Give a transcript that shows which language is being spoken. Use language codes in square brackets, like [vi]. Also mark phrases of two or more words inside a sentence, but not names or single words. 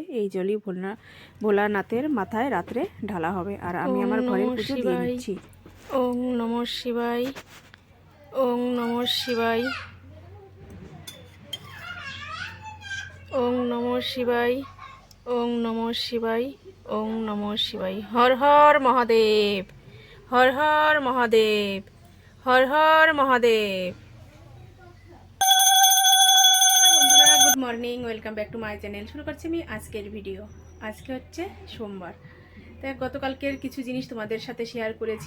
[bn] এই জলই ভোলানাথের মাথায় রাত্রে ঢালা হবে। আর আমি আমার ঘরের পুজো দিয়ে নিচ্ছি। [sa] ওং নমঃ শিবায়, ওং নমঃ শিবায়, ওং নমঃ শিবায়, ওং নমঃ শিবায়, ওং নমঃ শিবায়। হর হর মহাদেব, হর হর মহাদেব, হর হর মহাদেব। [bn] বন্ধুরা, [en] good morning, welcome back to my channel. [bn] শুরু করছি আমি আজকের ভিডিও। আজকে হচ্ছে সোমবার। তাই গতকালকের কিছু জিনিস তোমাদের সাথে শেয়ার করেছি।